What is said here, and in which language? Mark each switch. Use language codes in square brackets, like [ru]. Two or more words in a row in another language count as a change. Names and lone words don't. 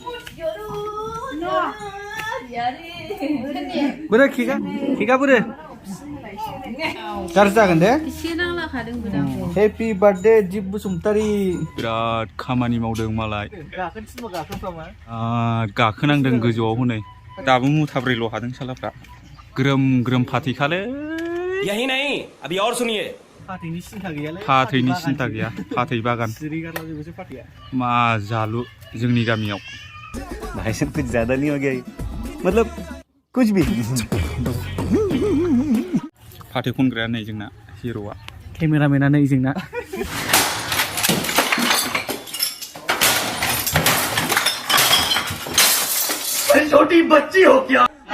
[brx] बोरो केका बोरो गाज्रि जागोन दे। [en] happy birthday [brx] दिप बसुमतारी। बिराद खामानि मावदों मालाय। गाखोनांदों गोजौआव हनै दाबो मुथाब्रैल' हादों सालाफ्रा। ग्रोम ग्रोम फाथैखालै। [hi] यही नहीं अभी और सुनिए। [brx] फाथैनि सिन्था गैयालै। फाथैनि सिन्था गैया। फाथै बागान मा जालु जोंनि गामियाव। [hi] भाई से कुछ ज्यादा नहीं हो गया मतलब कुछ भी। [brx] फाथै खनग्राया नै जोंना हिर'आ, केमेरामेना नै जोंना। [hi] छोटी बच्ची हो क्या?